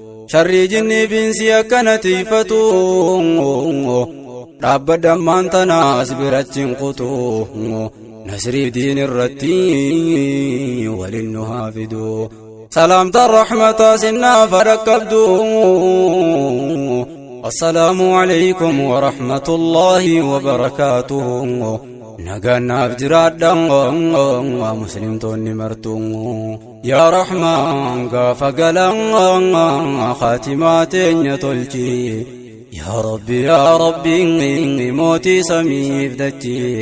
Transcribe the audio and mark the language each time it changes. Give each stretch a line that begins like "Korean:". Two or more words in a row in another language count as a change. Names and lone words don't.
Oromo: Sharrii jinnii biinsi akkana tiifatu. Dhaabbadha ammaan tana as birachi hin kutu. Nasrii diin irratti waliin nu haa fidu. Salaamtaan rahmataa sinnaaf dhaqqabdu.
Arabic: السلام عليكم ورحمة الله وبركاته.
Oromo: Nagaan naaf jiraadha, muslimtoonni martu.
Arabic: يا رحمن,
Oromo: gaafa galan, khaatimaa teenya tolchi.
Arabic: يا رب، يا رب,
Oromo: mootii samiif dachi.